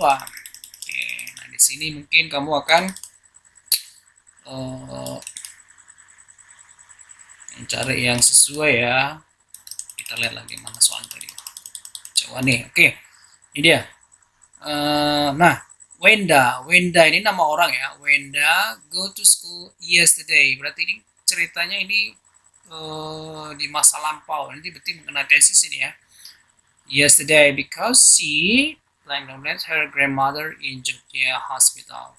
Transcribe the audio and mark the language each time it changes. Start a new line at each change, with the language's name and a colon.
Indonesian: Oke, nah di sini mungkin kamu akan mencari yang sesuai ya. Kita lihat lagi mana soal tadi. Coba nih, oke. Ini dia. Nah, Wenda ini nama orang ya.
English: Wenda go to school yesterday.
Indonesian: Berarti ini ceritanya ini di masa lampau. Nanti berarti mengenai tesis ini ya.
English: Yesterday because she her grandmother in Jogja Hospital.